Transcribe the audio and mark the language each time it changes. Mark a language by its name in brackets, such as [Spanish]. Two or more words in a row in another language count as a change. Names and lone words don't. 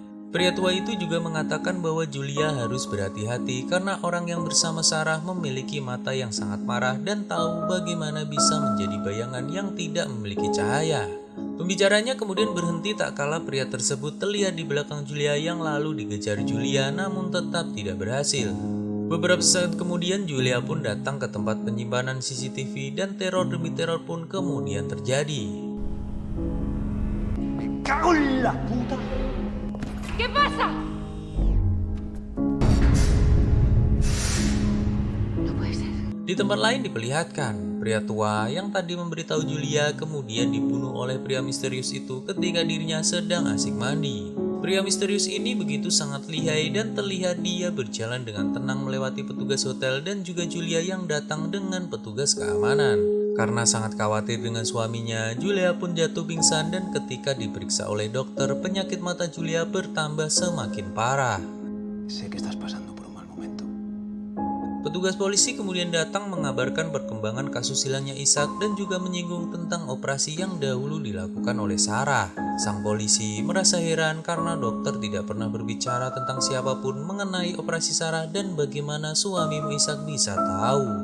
[Indonesian] Pria tua itu juga mengatakan bahwa Julia harus berhati-hati karena orang yang bersama Sarah memiliki mata yang sangat marah dan tahu bagaimana bisa menjadi bayangan yang tidak memiliki cahaya. Pembicaranya kemudian berhenti tak kala pria tersebut terlihat di belakang Julia yang lalu dikejar Julia namun tetap tidak berhasil. Beberapa saat kemudian Julia pun datang ke tempat penyimpanan CCTV dan teror demi teror pun kemudian terjadi. [Spanish] ¡Cago en la puta! ¿Qué pasa? No puede ser. [Indonesian] Di tempat lain diperlihatkan, pria tua yang tadi memberitahu Julia kemudian dibunuh oleh pria misterius itu ketika dirinya sedang asik mandi. Pria misterius ini begitu sangat lihai dan terlihat dia berjalan dengan tenang melewati petugas hotel dan juga Julia yang datang dengan petugas keamanan. Karena sangat khawatir dengan suaminya, Julia pun jatuh pingsan dan ketika diperiksa oleh dokter, penyakit mata Julia bertambah semakin parah. [Spanish] Sé que estás pasando por un mal momento. [Indonesian] Petugas polisi kemudian datang mengabarkan perkembangan kasus hilangnya Ishak dan juga menyinggung tentang operasi yang dahulu dilakukan oleh Sarah. Sang polisi merasa heran karena dokter tidak pernah berbicara tentang siapapun mengenai operasi Sarah dan bagaimana suamimu Ishak bisa tahu.